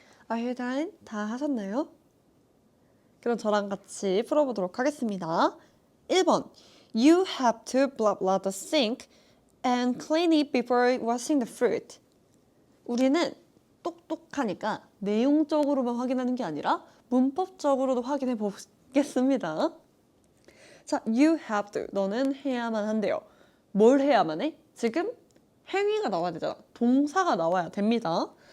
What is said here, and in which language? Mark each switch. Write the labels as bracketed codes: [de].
[en] Are you done? [ko] 다 하셨나요? 그럼 저랑 같이 풀어보도록 하겠습니다. [en] 1번 You have to blah blah the sink and clean it before washing the fruit. [ko] 우리는 똑똑하니까 내용적으로만 확인하는 게 아니라 문법적으로도 확인해 보겠습니다. 자, [en] you have to. [ko] 너는 해야만 한대요. 뭘 해야만 해? 지금 행위가 나와야 되잖아. 동사가 나와야 됩니다.